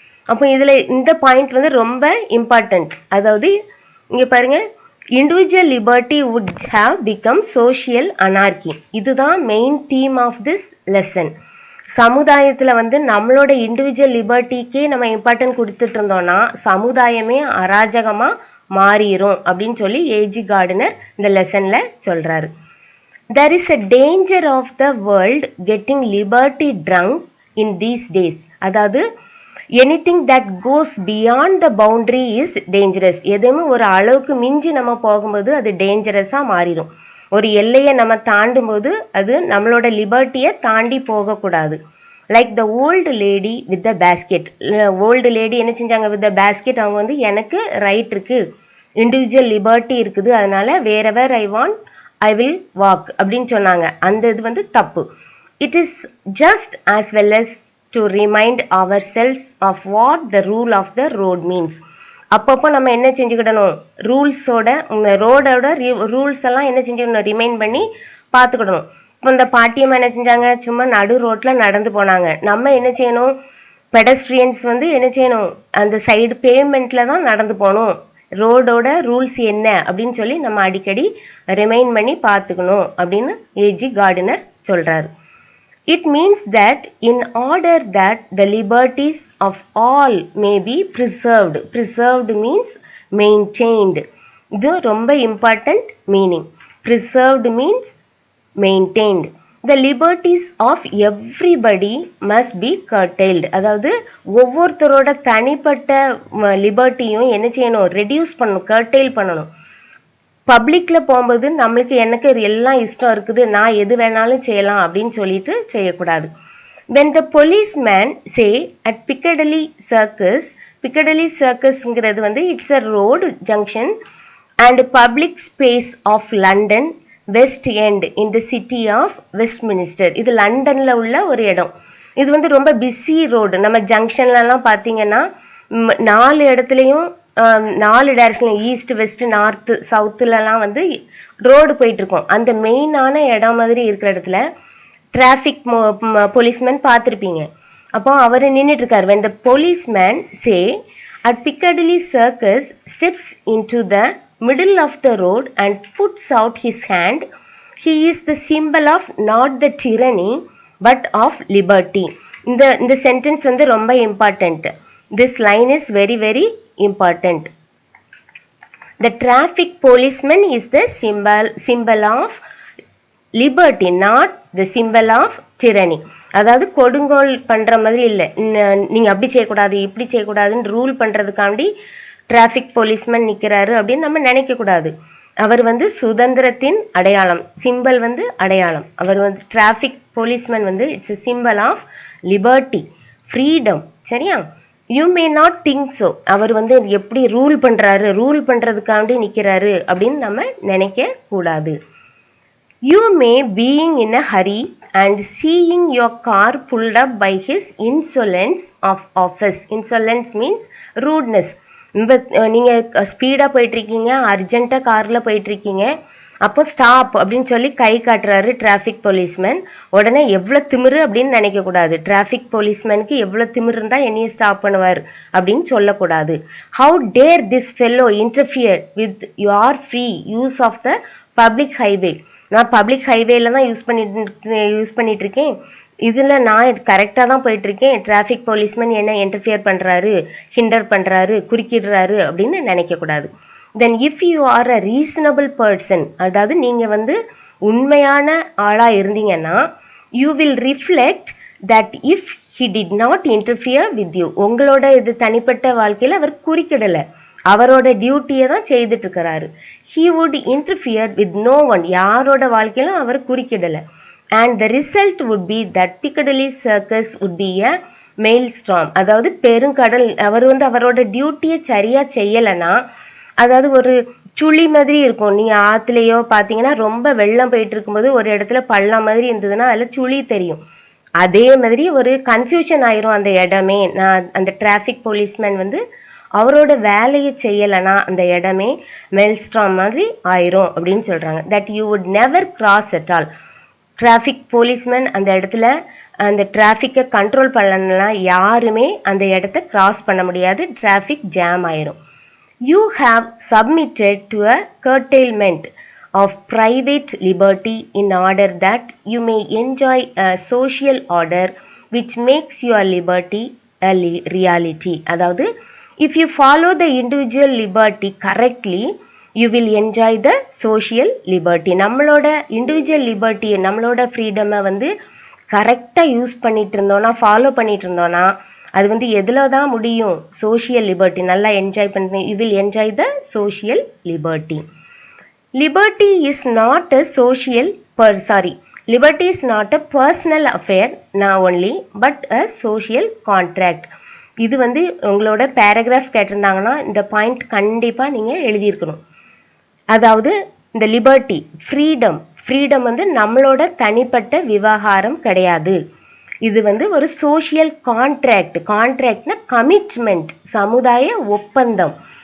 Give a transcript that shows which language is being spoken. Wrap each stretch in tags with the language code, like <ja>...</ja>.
<ta>அப்போ இதுல இந்த பாயிண்ட் வந்து ரொம்ப இம்பார்ட்டன்ட். அதாவது இங்க பாருங்க,</ta> <en>Individual liberty would have become social anarchy.</en> <ta>இதுதான்</ta> <en>Main theme of this lesson.</en> <ta>சமுதாயத்துல வந்து நம்மளோட இண்டிவிஜுவல் லிபர்ட்டிக்கே நம்ம இம்பார்ட்டன்ட் கொடுத்துட்டு இருந்தோம்னா சமுதாயமே அராஜகமா மாறிடும் அப்படின்னு சொல்லி ஏஜி கார்டனர் இந்த லெசன்ல சொல்றாரு.</ta> <en>There is a danger of the world getting liberty drunk in these days. அதாவது anything that goes beyond the boundary is dangerous.</en> <ta>எதுவுமே ஒரு அளவுக்கு மிஞ்சி நம்ம போகும்போது அது டேஞ்சரஸா மாறிடும். ஒரு எல்லையை நம்ம தாண்டும் போது அது நம்மளோட லிபர்ட்டியை தாண்டி போகக்கூடாது.</ta> <en>Like the old lady with the basket. Old lady</en> <ta>என்ன செஞ்சாங்க?</ta> <en>With the basket.</en> <ta>அவங்க வந்து எனக்கு ரைட் இருக்கு, இண்டிவிஜுவல் லிபர்ட்டி இருக்குது, அதனால</ta> <en>wherever I want I will walk</en> <ta>அப்படின்னு சொன்னாங்க. அந்த இது வந்து தப்பு.</ta> <en>It is just as well as to remind our selves of what the rule of the road means.</en> <ta>அப்பப்போ நம்ம என்ன செஞ்சுக்கிடணும்? ரோடோட ரூல்ஸ் எல்லாம் என்ன செஞ்சுக்கணும்? ரிமைண்ட் பண்ணி பார்த்துக்கிடணும். இப்போ இந்த பாட்டியம்மா என்ன செஞ்சாங்க? சும்மா நடு ரோட்ல நடந்து போனாங்க. நம்ம என்ன செய்யணும்? பெடஸ்ட்ரியன்ஸ் வந்து என்ன செய்யணும்? அந்த சைடு பேமெண்ட்ல தான் நடந்து போகணும். ரோடோட ரூல்ஸ் என்ன அப்படின்னு சொல்லி நம்ம அடிக்கடி ரிமைண்ட் பண்ணி பார்த்துக்கணும் அப்படின்னு ஏஜி கார்டனர் சொல்றாரு.</ta> <en>It means that in order that the liberties of all may be preserved. Preserved means maintained.</en> <ta>இது ரொம்ப</ta> <en>important meaning. Preserved means maintained. The liberties of everybody must be curtailed.</en> <ta>அதாவது ஒவ்வொருத்தரோட தனிப்பட்ட லிபர்ட்டியும் என்ன செய்யணும்? ரெடியூஸ் பண்ணணும், கர்டெயில் பண்ணணும். பப்ளிக்ல போகும்போது நம்மளுக்கு எனக்கு எல்லாம் இஷ்டம் இருக்குது, நான் எது வேணாலும் செய்யலாம் அப்படின்னு சொல்லிட்டு செய்யக்கூடாது.</ta> <en>When the policeman say at Piccadilly Circus, Piccadilly Circusங்கிறது வந்து it's a road junction and public space of London West End in the city of Westminster.</en> <ta>இது லண்டன்ல உள்ள ஒரு இடம். இது வந்து ரொம்ப பிஸி ரோடு. நம்ம ஜங்ஷன்லாம் பார்த்தீங்கன்னா 4 இடத்துலையும் 4 டைரக்ஷன், ஈஸ்ட் வெஸ்ட் நார்த் சவுத்துலலாம் வந்து ரோடு போயிட்டு இருக்கோம். அந்த மெயினான இடம் மாதிரி இருக்கிற இடத்துல டிராஃபிக் போலீஸ்மேன் பார்த்துருப்பீங்க. அப்போ அவர் நின்றுட்டு இருக்காரு.</ta> <en>when the policeman say at Piccadilly Circus steps into the middle of the road and puts out his hand, he is the symbol of not the tyranny but of liberty.</en> <ta>இந்த sentence வந்து ரொம்ப important.</ta> <en>this line is very very important. The traffic policeman is the symbol of liberty, not the symbol of tyranny.</en> <ta>அதாவது கொடுங்கோல் பண்ற மாதிரி இல்லை, நீங்க அப்படி செய்யக்கூடாது இப்படி செய்யக்கூடாதுன்னு ரூல் பண்றதுக்காண்டி டிராஃபிக் போலீஸ்மேன் நிற்கிறாரு அப்படின்னு நம்ம நினைக்க கூடாது. அவர் வந்து சுதந்திரத்தின் அடையாளம், சிம்பல் வந்து அடையாளம். அவர் வந்து டிராஃபிக் போலீஸ்மேன் வந்து</ta> <en>It's a symbol of liberty, freedom.</en> <ta>சரியா?</ta> <en>You may not think so.</en> <ta>அவர் வந்து எப்படி ரூல் பண்றதுக்காண்டி நிற்கிறாரு அப்படின்னு நம்ம நினைக்க கூடாது.</ta> <en>You may being in a hurry and seeing your car pulled up by his insolence of office. Insolence means rudeness.</en> <ta>நீங்க speedo போயிட்டு இருக்கீங்க, அர்ஜென்ட்டா கார்ல போயிட்டு இருக்கீங்க, அப்போ ஸ்டாப் அப்படின்னு சொல்லி கை காட்டுறாரு டிராஃபிக் போலீஸ்மேன். உடனே எவ்வளவு திமிரு அப்படின்னு நினைக்க கூடாது. டிராஃபிக் போலீஸ்மேனுக்கு எவ்வளவு திமிரு இருந்தா என்னைய ஸ்டாப் பண்ணுவார் அப்படின்னு சொல்லக்கூடாது.</ta> <en>How dare this fellow interfere with your free use of the public highway.</en> <ta>நான் பப்ளிக் ஹைவேல தான் யூஸ் பண்ணிட்டு இருக்கேன், இதுல நான் கரெக்டா தான் போயிட்டு இருக்கேன், டிராஃபிக் போலீஸ்மேன் என்ன இன்டர்ஃபியர் பண்றாரு, ஹிண்டர் பண்றாரு, குறுக்கிடுறாரு அப்படின்னு நினைக்க கூடாது.</ta> <en>then if you are a reasonable person,</en> <ta>அதாவது நீங்க வந்து உண்மையான ஆளா இருந்தீங்கன்னா</ta> <en>You will reflect that if he did not interfere with you.</en> <ta>உங்களோட இது தனிப்பட்ட வாழ்க்கையில அவர் குறுக்கிடல, அவரோட டியூட்டியை தான் செய்துட்டு இருக்கிறாரு.</ta> <en>he would interfere with no one.</en> <ta>யாரோட வாழ்க்கையிலும் அவர் குறுக்கிடல.</ta> <en>and the result would be that Piccadilly Circus would be a maelstrom.</en> <ta>அதாவது பெருங்கடல். அவர் வந்து அவரோட டியூட்டியை சரியா செய்யலைன்னா, அதாவது ஒரு சுழி மாதிரி இருக்கும். நீங்க ஆத்துலயோ பாத்தீங்கன்னா ரொம்ப வெள்ளம் போயிட்டு இருக்கும்போது ஒரு இடத்துல பள்ளம் மாதிரி இருந்ததுன்னா அதுல சுழி தெரியும். அதே மாதிரி ஒரு கன்ஃபியூஷன் ஆயிரும் அந்த இடமே. அந்த டிராஃபிக் போலீஸ்மேன் வந்து அவரோட வேலையை செய்யலைன்னா அந்த இடமே மெல்ஸ்ட்ராம் மாதிரி ஆயிரும் அப்படின்னு சொல்கிறாங்க.</ta> <en>That you would never cross at all.</en> <ta>Traffic policeman அந்த இடத்துல அந்த டிராஃபிக்கை கண்ட்ரோல் பண்ணலன்னா யாருமே அந்த இடத்த கிராஸ் பண்ண முடியாது, டிராஃபிக் ஜாம் ஆயிரும்.</ta> <en>You have submitted to a curtailment of private liberty in order that you may enjoy a social order which makes your liberty a reality. அதாவது if you follow the individual liberty correctly you will enjoy the social liberty.</en> <ta>நம்மளோட individual liberty, நம்மளோட ஃப்ரீடமை வந்து கரெக்டாக use பண்ணிட்டு இருந்தோம்னா, follow பண்ணிட்டு இருந்தோம்னா அது வந்து எதில் தான் முடியும்?</ta> <en>Social liberty.</en> <ta>நல்லா என்ஜாய் பண்ணுறேன்.</ta> <en>You will enjoy the social liberty. Liberty is not a social liberty is not a personal affair now only but a social contract.</en> <ta>இது வந்து உங்களோட பேராகிராஃப் கேட்டிருந்தாங்கன்னா இந்த பாயிண்ட் கண்டிப்பாக நீங்கள் எழுதியிருக்கணும். அதாவது இந்த லிபர்ட்டி, ஃப்ரீடம் வந்து நம்மளோட தனிப்பட்ட விவகாரம் கிடையாது. இது வந்து ஒரு சோஷியல் கான்ட்ராக்ட்னா கமிட்மெண்ட், சமுதாய ஒப்பந்தம்.</ta>